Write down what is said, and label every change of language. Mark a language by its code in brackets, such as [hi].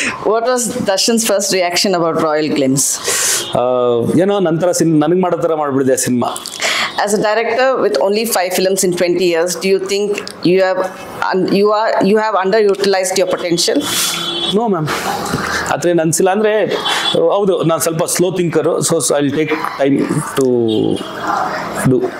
[en] What was Darshan's first reaction about Royal Glimpse? [kn] ಏನೋ ನಂತರ ನನಗೆ ಮಾಡೋ ಥರ ಮಾಡಿಬಿಡಿದೆ cinema. [en] As a director with only 5 films in 20 years, do you think you have underutilized your potential? [kn] No ma'am, ಆ ಥರ ಏನು ಅನಿಸಿಲ್ಲ. ಅಂದರೆ ಹೌದು, ನಾನು ಸ್ವಲ್ಪ slow ಥಿಂಕರು. [en] So I will take time to do.